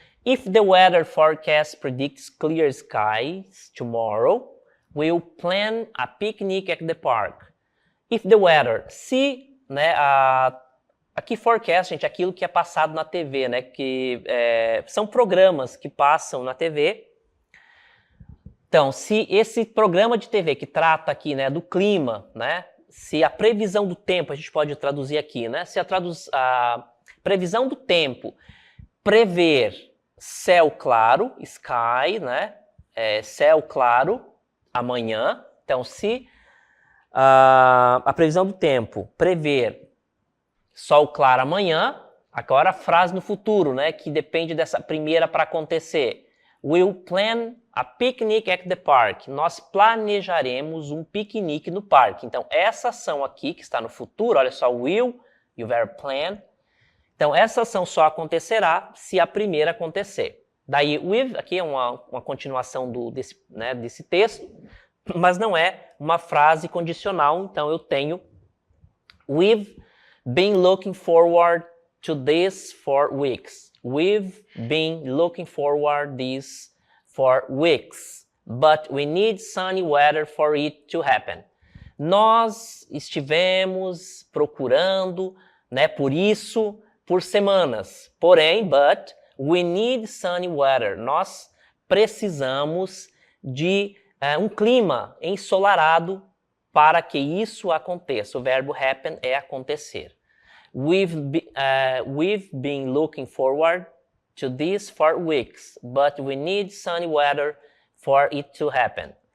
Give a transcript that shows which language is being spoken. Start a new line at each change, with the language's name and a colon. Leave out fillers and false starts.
English: If the weather forecast predicts clear skies tomorrow, we'll plan a picnic at the park. If the weather,
Portuguese: se, né, aqui forecast, gente, aquilo que é passado na TV, né, que são programas que passam na TV. Então, se esse programa de TV que trata aqui, né, do clima, né, se a previsão do tempo, a gente pode traduzir aqui, né, se a previsão do tempo prever céu claro, sky, né, céu claro, amanhã. Então, se a previsão do tempo prever sol claro amanhã, agora a frase no futuro, né, que depende dessa primeira para acontecer.
English: We'll plan a picnic at the park.
Portuguese: Nós planejaremos um piquenique no parque. Então, essa ação aqui, que está no futuro, olha só, will e o verbo plan. Então, essa ação só acontecerá se a primeira acontecer. Daí, with, aqui é uma continuação desse texto, mas não é uma frase condicional. Então, eu tenho
English: we've been looking forward to this for weeks. We've been looking forward this for weeks, but we need sunny weather for it to happen.
Portuguese: Nós estivemos procurando, né, por isso, por semanas. Porém,
English: but we need sunny weather.
Portuguese: Nós precisamos de um clima ensolarado para que isso aconteça. O verbo happen é acontecer.
English: We've been looking forward to this for weeks, but we need sunny weather for it to happen.